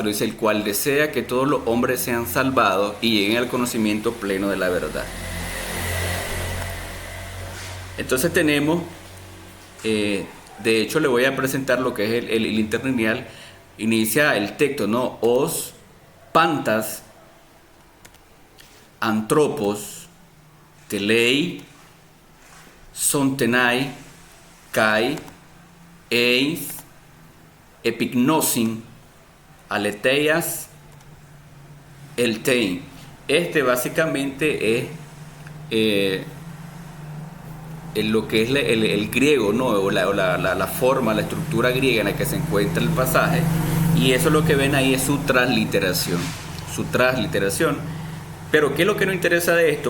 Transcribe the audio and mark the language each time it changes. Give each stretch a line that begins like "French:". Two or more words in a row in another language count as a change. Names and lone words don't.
Spanish: Dice: el cual desea que todos los hombres sean salvados y lleguen al conocimiento pleno de la verdad. Entonces tenemos, de hecho le voy a presentar lo que es el interlineal. Inicia el texto, ¿no?
Greek: Os, πάντας, ἀνθρώπους, θέλει, σωθῆναι, καὶ, εἰς, ἐπίγνωσιν, ἀληθείας, ἐλθεῖν.
Spanish: Este básicamente es lo que es el griego, ¿no? O la forma, la estructura griega en la que se encuentra el pasaje, y eso lo que ven ahí es su transliteración. Pero ¿qué es lo que nos interesa de esto?